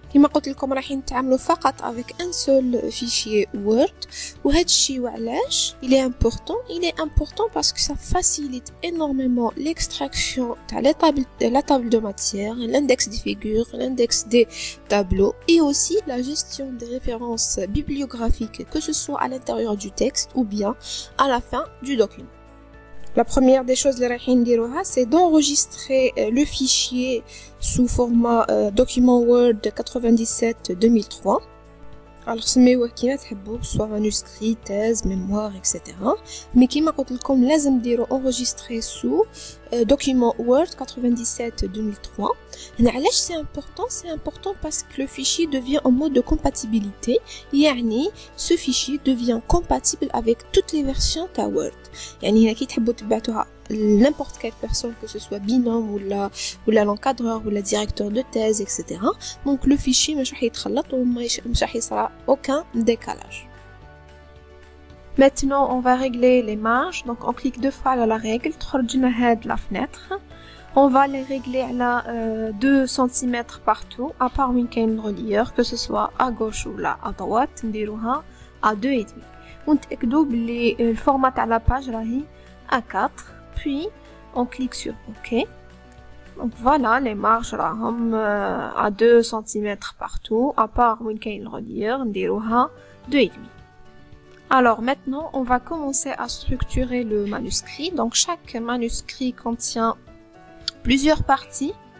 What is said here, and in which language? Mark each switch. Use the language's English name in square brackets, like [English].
[Arabic] كما قلت لكم رايحين نتعاملوا فقط افيك ان سول فيشي وورد، وهذا الشيء وعلاش [French] il est important parce que ça facilite énormément l'extraction تاع la table de matière, l'index des figures, l'index des tableaux et aussi la gestion des références bibliographiques, que ce soit à l'intérieur du texte ou bien à la fin du document. La première des choses c'est d'enregistrer le fichier sous format document Word 97-2003. Alors [Arabic] سميوه كيما تحبوا، [French] soit manuscrit, thèse, mémoire, etc. Mais [Arabic] كيما قلت لكم لازم ديروا [French] enregistrer sous document Word 97-2003. علاش c'est important parce que le fichier devient en mode de compatibilité. يعني ce fichier devient compatible avec toutes les versions de Word. [Arabic] يعني هنا كي تحبوا تبعتوها [French] n'importe quelle personne, que ce soit binôme ou l'encadreur ou le directeur de thèse, etc. Donc le fichier [Arabic] مش راح يتخلط ومش راح يصرى [French] aucun décalage. Maintenant on va régler les marges. Donc on clique deux fois sur la règle, [Arabic] تخرج لنا هاد [French] la fenêtre. On va les régler à 2 cm partout, à part [Arabic] وين كاين [French] relieur, que ce soit à gauche ou là à droite, نديروها à 2,5. [Arabic] ونتأكدوا بلي الفورمات تاع la page راهي A4. [French] Puis on clique sur OK. Donc voilà, les marges راهم à 2 cm partout, à part [Arabic] وين كاين [French] relieur, نديروها 2,5. Alors maintenant, on va commencer à structurer le manuscrit. Donc chaque manuscrit contient plusieurs parties.